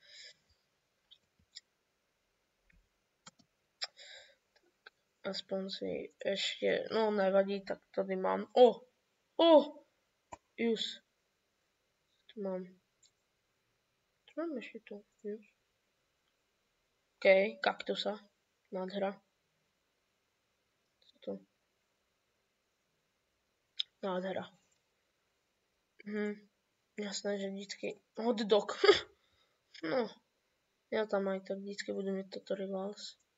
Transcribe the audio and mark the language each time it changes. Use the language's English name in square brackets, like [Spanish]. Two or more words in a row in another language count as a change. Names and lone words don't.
[Slovak] Aspoň si ešte, no nevadí, [Czech] tak tady mám. [Slovak] Just. Tu mám. Čo mám ešte tu? Just. OK, kaktusa. [Czech] Nádhera. Co to? Nádhera. Jasné, že vždycky hot dog. [Slovak] No, ja tam aj tak [Czech] vždycky budu mít toto rivals.